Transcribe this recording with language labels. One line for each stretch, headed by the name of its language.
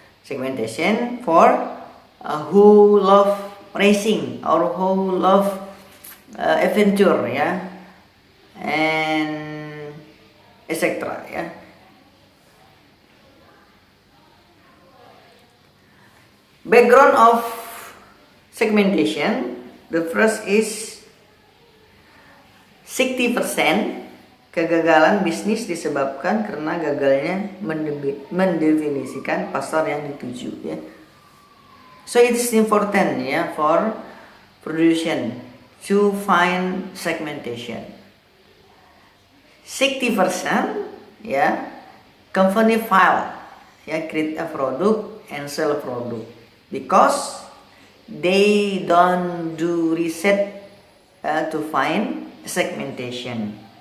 English: Segmentation for who love racing or who love adventure ya, and etc. ya. Background of segmentation, the first is
Indonesian: 60% kegagalan bisnis disebabkan karena gagalnya mendefinisikan pasar yang dituju, ya.
English: So it is important, ya, for production to find segmentation. 60%, ya, company fail, ya, create a product and sell a product because they don't do research to find segmentation.